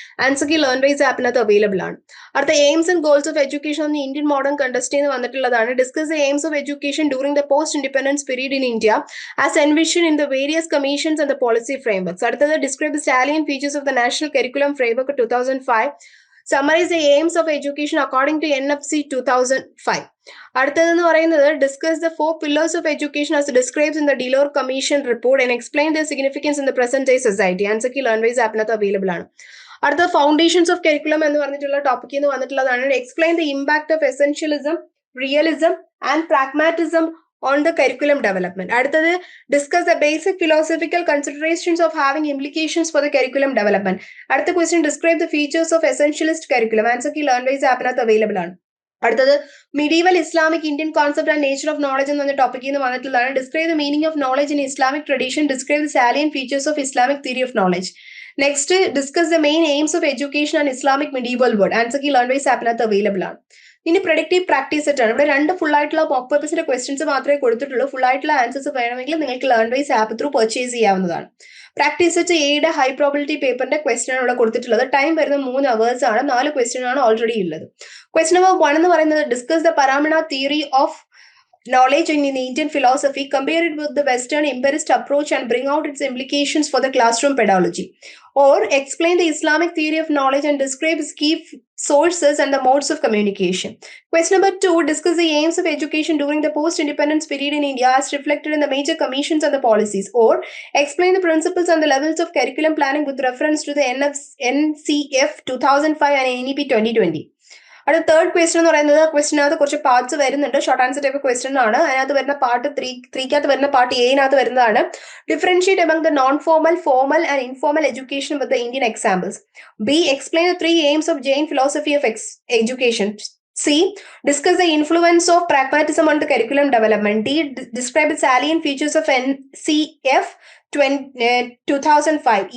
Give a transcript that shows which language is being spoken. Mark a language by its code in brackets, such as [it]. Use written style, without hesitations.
[ml] Answer key Learnwise ആപ്പിനകത്ത് available ആണ്. [en] അടുത്ത aims and goals of education എന്ന Indian modern context [ml] എന്ന് വന്നിട്ടുള്ളതാണ്. [en] Discuss the aims of education during the post independence period in India as envision in the various commissions and the policy frameworks. അടുത്തത് describe the salient features of the national curriculum framework 2005. Summarize the aims of education according to NFC 2005. [ml] അടുത്തതെന്ന് പറയുന്നത് [en] Discuss the 4 pillars of education as described in the Delors Commission report and explain their significance in the present day society. [ml] Answer key Learnwise ആപ്പിനകത്ത് available ആണ്. അടുത്ത foundations of curriculum എന്ന് പറഞ്ഞിട്ടുള്ള ടോപ്പിക്കിൽ നിന്ന് വന്നിട്ടുള്ളതാണ്. [en] Explain the impact of essentialism, realism and pragmatism on the curriculum development. അടുത്തത് discuss the basic philosophical considerations of having implications for the curriculum development. അടുത്ത question describe the features of essentialist curriculum. [ml] Answer key Learnwise ആപ്പിനകത്ത് available ആണ്. [en] അടുത്തത് medieval Islamic Indian concept and nature of knowledge [ml] എന്ന ടോപ്പിക്കിൽ നിന്ന് വന്നിട്ടുള്ളതാണ്. [en] describe the meaning of knowledge in Islamic tradition. describe the salient features of Islamic theory of knowledge. Next discuss the main aims of education and Islamic medieval world. [ml] Answer key Learnwise ആപ്പിനകത്ത് available ആണ്. ഇനി productive practice set ആണ്. ഇവിടെ 2 full ആയിട്ടുള്ള mock പേപ്പേഴ്സിന്റെ questions മാത്രമേ കൊടുത്തിട്ടുള്ളൂ. Full ആയിട്ടുള്ള answers വേണമെങ്കിൽ നിങ്ങൾക്ക് ലേൺവൈസ് ആപ്പ് ത്രൂ പർച്ചേസ് ചെയ്യാവുന്നതാണ്. പ്രാക്ടീസ് സെറ്റ് എയുടെ ഹൈ പ്രോബിലിറ്റി പേപ്പറിന്റെ ക്വസ്റ്റ്യൻ ആണ് ഇവിടെ കൊടുത്തിട്ടുള്ളത്. ടൈം വരുന്നത് 3 hours ആണ്. 4 ക്വസ്റ്റ്യൻ ആണ് ഓൾറെഡി ഉള്ളത്. ക്വസ്റ്റ്യൻ നമ്പർ 1 എന്ന് പറയുന്നത് [en] Discuss the pramana theory of knowledge in Indian philosophy, compare it with the Western empirist approach and bring out its implications for the classroom pedagogy. Or explain the Islamic theory of knowledge and describe its key sources and the modes of communication. Question number 2, discuss the aims of education during the post-independence period in India as reflected in the major commissions and the policies. Or explain the principles and the levels of curriculum planning with reference to the NCF 2005 and NEP 2020. [ml] അടുത്ത third question എന്ന് പറയുന്നത് ക്വസ്റ്റിനകത്ത് കുറച്ച് parts വരുന്നുണ്ട്. Short answer type question ആണ്. അതിനകത്ത് വരുന്ന part 3 വരുന്ന part എനകത്ത് വരുന്നതാണ്. [en] Differentiate among the non formal, formal and informal education with the Indian examples. B, explain the 3 aims of Jain philosophy of education. C, discuss the influence of pragmatism on the curriculum development. D, describe the salient features of NCF 2005.